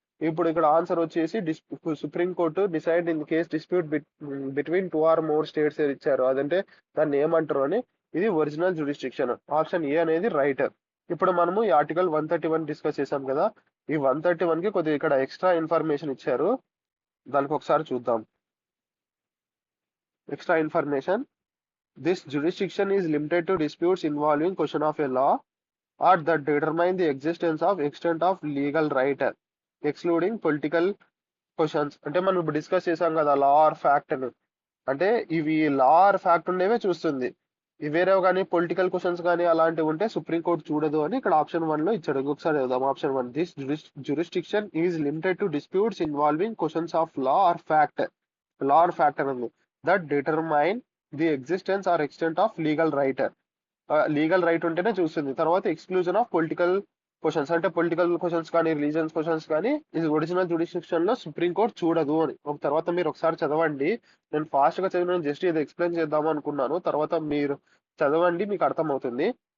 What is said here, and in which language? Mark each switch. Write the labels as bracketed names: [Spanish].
[Telugu] ఇప్పుడు ఇక్కడ ఆన్సర్ వచ్చేసి supreme court [English] decide in case dispute between 2 or more states [Telugu] ఇచ్చారు, అదంటే దాన్ని ఏమంటారు అని. ఇది ఒరిజినల్ జ్యుడిస్డిక్షన్. ఆప్షన్ ఏ అనేది రైట్. ఇప్పుడు మనము ఈ ఆర్టికల్ 131 డిస్కస్ చేసాం కదా, ఈ 131 కి కొద్దిగా ఇక్కడ ఎక్స్ట్రా ఇన్ఫర్మేషన్ ఇచ్చారు, దానికి ఒకసారి చూద్దాం. [English] Extra information. This jurisdiction is limited to disputes involving question of a law or that determine the existence of extent of legal right, excluding political questions. [Telugu] అంటే మనం ఇప్పుడు డిస్కస్ చేసాం కదా లా ఆర్ ఫ్యాక్ట్ అని. అంటే ఇవి లా ఆర్ ఫ్యాక్ట్ ఉండేవే చూస్తుంది, వేరేవి కానీ పొలిటికల్ క్వశ్చన్స్ కానీ అలాంటివి ఉంటే సుప్రీం కోర్ట్ చూడదు అని ఇక్కడ ఆప్షన్ 1 లో ఇచ్చాడు. ఇంకొకసారి చదువుదాం option 1. [English] this jurisdiction is limited to disputes involving questions of law or fact [Telugu] అని ఉంది, [English] that determine the existence or extent of legal right. [Telugu] Legal right ఉంటేనే చూస్తుంది. తర్వాత ఎక్స్క్లూజన్ ఆఫ్ పొలిటికల్ క్వశ్చన్స్, అంటే పొలిటికల్ క్వశ్చన్స్ కానీ రిలీజియన్స్ క్వశ్చన్స్ కానీ ఇది original జ్యుడిస్డిక్షన్ లో సుప్రీం కోర్ట్ చూడదు అని. తర్వాత మీరు ఒకసారి చదవండి, నేను ఫాస్ట్ గా చదివిన జస్ట్ ఇది ఎక్స్ప్లెయిన్ చేద్దాం అనుకున్నాను, తర్వాత మీరు చదవండి మీకు అర్థమవుతుంది.